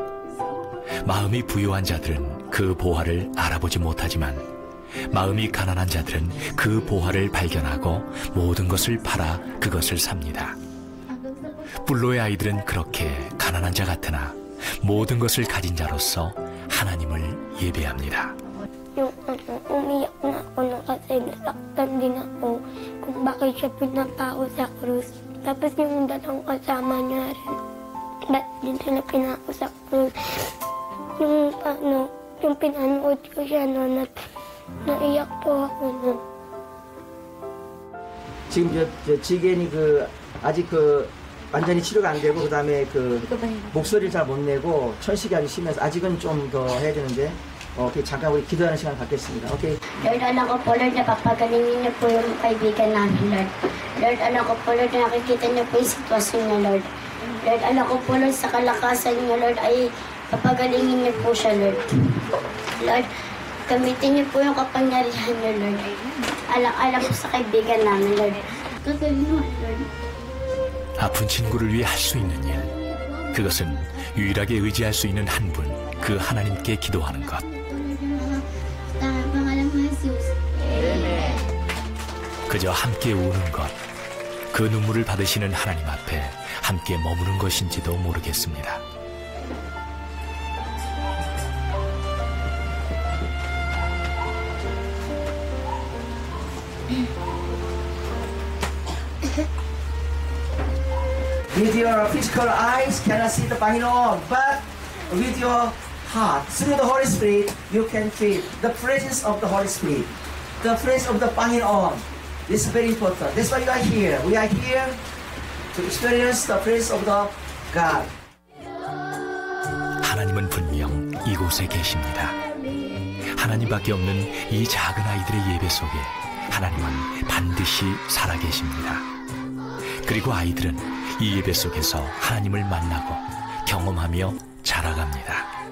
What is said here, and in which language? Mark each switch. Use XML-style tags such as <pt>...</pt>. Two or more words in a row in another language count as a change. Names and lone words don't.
<ko>마음이 부유한 자들은 그 보화를 알아보지 못하지만 마음이 가난한 자들은 그 보화를 발견하고 모든 것을 팔아 그것을 삽니다. 불로의 아이들은 그렇게 가난한 자 같으나 모든 것을 가진 자로서 하나님을 예배합니다.</ko> <tl>Yung umiyak na ako na kasi nasaktan din ako kung bakit siya pinapako sa krus. Tapos yung dalawang kasama niya rin, ba't din sila pinako sa krus. Yung pinanood ko siya noon at naiyak po ako noon.</tl> <ko>지금 지겐이 아직 완전히 치료가 안 되고 그다음에 목소리를 잘 못 내고 천식이 아주 심해서 아직은 좀 더 해야 되는데 오케이, 잠깐 우리 기도하는 시간 갖겠습니다. 오케이.</ko> <tl>Lord, alam ko po, Lord, napapagalingin niyo po yung kaibigan namin, Lord. Lord, alam ko po, Lord, nakikita niyo po yung sitwasyon niya, Lord. Lord, alam ko po, Lord, sa kalakasan niyo, Lord, ay papagalingin niyo po siya, Lord. Lord, gamitin niyo po yung kapangyarihan niyo, Lord. Alam ko sa kaibigan namin, Lord. Kagalingan, Lord.</tl> <ko>아픈 친구를 위해 할 수 있는 일, 그것은 유일하게 의지할 수 있는 한 분, 그 하나님께 기도하는 것. 그저 함께 우는 것, 그 눈물을 받으시는 하나님 앞에 함께 머무는 것인지도 모르겠습니다.</ko> <en>With your physical eyes cannot see the Panginoon, but with your heart, through the Holy Spirit, you can feel the presence of the Holy Spirit, the presence of the Panginoon. This is very important. That's why you are here. We are here to experience the presence of the God.</en> <ko>하나님은 분명 이곳에 계십니다. 하나님밖에 없는 이 작은 아이들의 예배 속에 하나님은 반드시 살아계십니다. 그리고 아이들은 이 예배 속에서 하나님을 만나고 경험하며 자라갑니다.</ko>